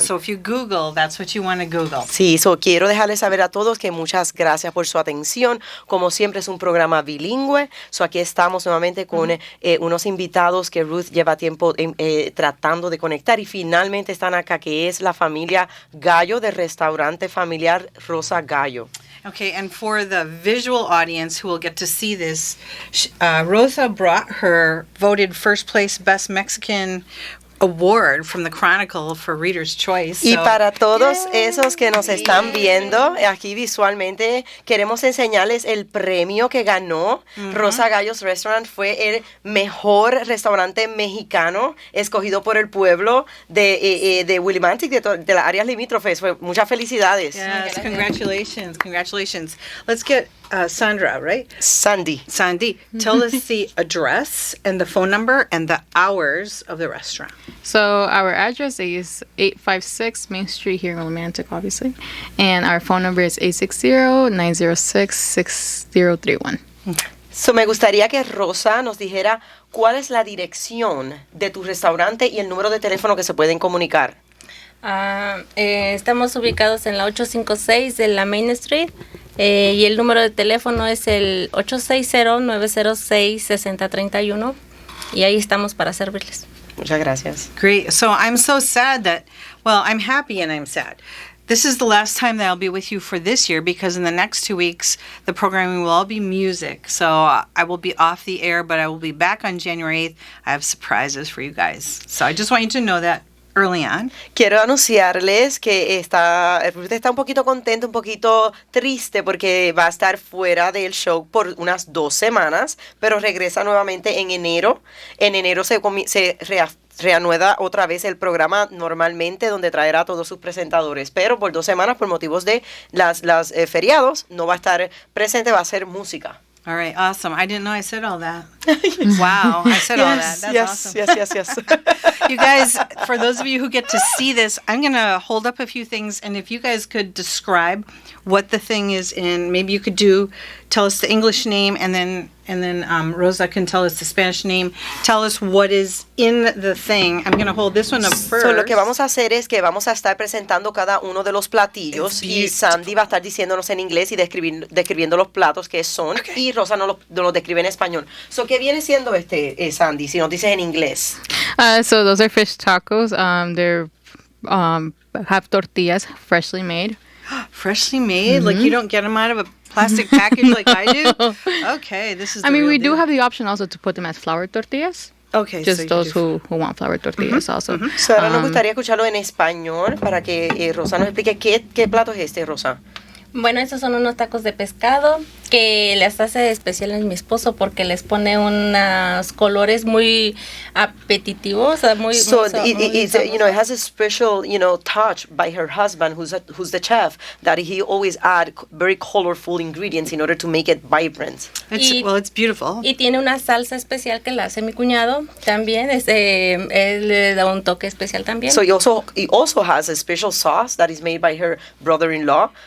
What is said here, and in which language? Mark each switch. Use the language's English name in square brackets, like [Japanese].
[English] So if you Google, that's what you want to Google. [Spanish] Sí, quiero dejarles saber a todos que muchas gracias por su atención. Como siempre es un programa bilingüe. Aquí estamos nuevamente con unos invitados que Ruth lleva tiempo tratando de conectar y finalmente están acá, que es la familia Gallo del restaurante familiar Rosa Gallo. [English] Okay, and for the visual audience who will get to see this, Rosa brought her voted first place Best Mexican Award from the Chronicle for Reader's Choice. [Spanish] Y para todos esos que nos están viendo aquí visualmente, queremos enseñarles el premio que ganó. Rosa Gallo's Restaurant fue el mejor restaurante mexicano escogido por el pueblo de Willimantic, de las áreas limítrofes. Muchas felicidades. [English] Yes, congratulations. Let's get Sandra, right? Sandy, tell us the address and the phone number and the hours of the restaurant. So our address is 856 Main Street here in Romantic, obviously. And our phone number is 860-906-6031. [Spanish] Me gustaría que Rosa nos dijera cuál es la dirección de tu restaurante y el número de teléfono que se pueden comunicar. Estamos ubicados en la 856 de la Main Street y el número de teléfono es el 860-906-6031 y ahí estamos para servirles. Muchas gracias. [English] Great. So I'm so sad I'm happy and I'm sad. This is the last time that I'll be with you for this year because in the next 2 weeks, the programming will all be music. So I will be off the air, but I will be back on January 8th. I have surprises for you guys. So I just want you to know that early on. [Spanish] Quiero anunciarles que Ruth está un poquito contenta, un poquito triste porque va a estar fuera del show por unas 2 semanas, pero regresa nuevamente en enero. En enero se reanuda otra vez el programa normalmente donde traerá a todos sus presentadores, pero por 2 semanas por motivos de las feriados no va a estar presente, va a ser música. [English] All right, awesome. I didn't know I said all that. Wow, I said all that. That's awesome. Yes. You guys, for those of you who get to see this, I'm going to hold up a few things, and if you guys could describe what the thing is in, maybe you could tell us the English name, and then Rosa can tell us the Spanish name. Tell us what is in the thing. I'm going to hold this one up first. [Spanish] Lo que vamos a hacer es que vamos a estar presentando cada uno de los platillos y Sandy va a estar diciéndonos en inglés y describiendo los platos que son, y Rosa nos lo describe en español. ¿Qué viene siendo Sandy, si nos dices en inglés? [English] So those are fish tacos. They're have tortillas freshly made. Freshly made? Like you don't get them out of a plastic package like I do? Okay, this is the real we deal. do have the option also to put them as flour tortillas. Okay, just those who want flour tortillas also. [Spanish] Ahora nos gustaría escucharlo en español para que Rosa nos explique qué plato es Rosa. Bueno, estos son unos tacos de pescado que les hace especiales mi esposo porque les pone unos colores muy apetitivos, muy [English] it has a special, touch by her husband who's the chef, that he always add very colorful ingredients in order to make it vibrant. It's beautiful. [Spanish] Y tiene una salsa especial que la hace mi cuñado también, él le da un toque especial también. [English] So he also has a special sauce that is made by her brother-in-law.